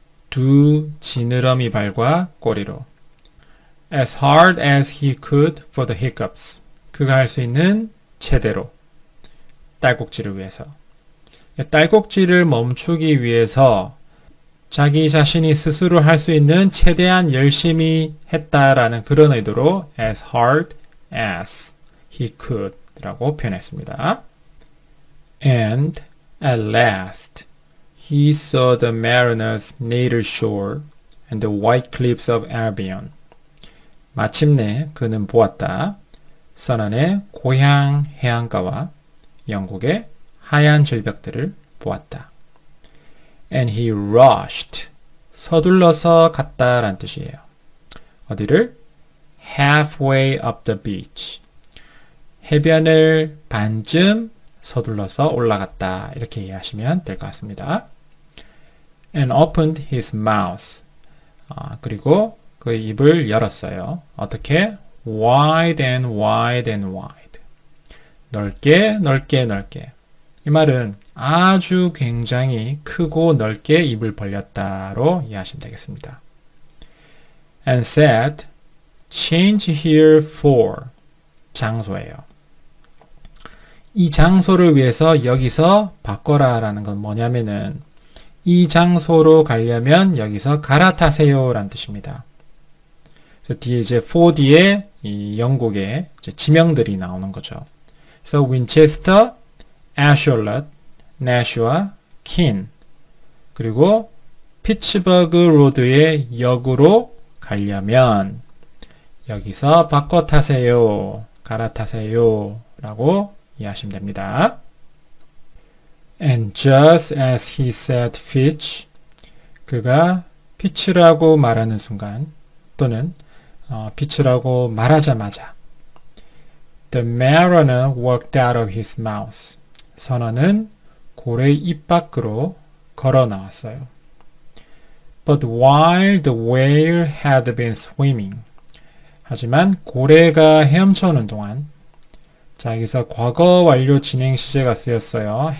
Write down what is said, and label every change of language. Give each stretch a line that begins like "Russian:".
Korean: 두 지느러미 발과 꼬리로.
English: As hard as he could for the hiccups.
Korean: 그가 할 수 있는 최대로. 딸꾹질을 위해서. 딸꾹질을 멈추기 위해서 자기 자신이 스스로 할 수 있는 최대한 열심히 했다라는 그런 의도로
English: as hard as he could
Korean: 라고 표현했습니다.
English: And at last he saw the mariner's native shore and the white cliffs of Albion.
Korean: 마침내 그는 보았다. 선원의 고향 해안가와 영국의 하얀 절벽들을 보았다.
English: And he rushed.
Korean: 서둘러서 갔다라는 뜻이에요. 어디를?
English: halfway up the beach.
Korean: 해변을 반쯤 서둘러서 올라갔다. 이렇게 이해하시면 될 것 같습니다.
English: And opened his mouth.
Korean: 그리고 그 입을 열었어요. 어떻게?
English: Wide and wide and wide.
Korean: 넓게, 넓게, 넓게. 이 말은 아주 굉장히 크고 넓게 입을 벌렸다로 이해하시면 되겠습니다.
English: And said, change here for.
Korean: 장소예요. 이 장소를 위해서 여기서 바꿔라 라는 건 뭐냐면은 이 장소로 가려면 여기서 갈아타세요 라는 뜻입니다. 그래서 뒤에 이제 for 뒤에 이 영국의 이제 지명들이 나오는 거죠. 그래서 Winchester, Ashuelot, Nashua, Keene 그리고 피츠버그 로드의 역으로 가려면 여기서 바꿔 타세요, 갈아타세요 라고 이해하시면 됩니다.
English: And just as he said Fitch,
Korean: 그가 피츠라고 말하는 순간 또는 피츠라고 말하자마자
English: The mariner walked out of his mouth.
Korean: 선원은 고래의 입 밖으로 걸어 나왔어요.
English: But while the whale had been swimming,
Korean: 하지만 고래가 헤엄쳐오는 동안 자, 여기서 과거 완료 진행 시제가 쓰였어요.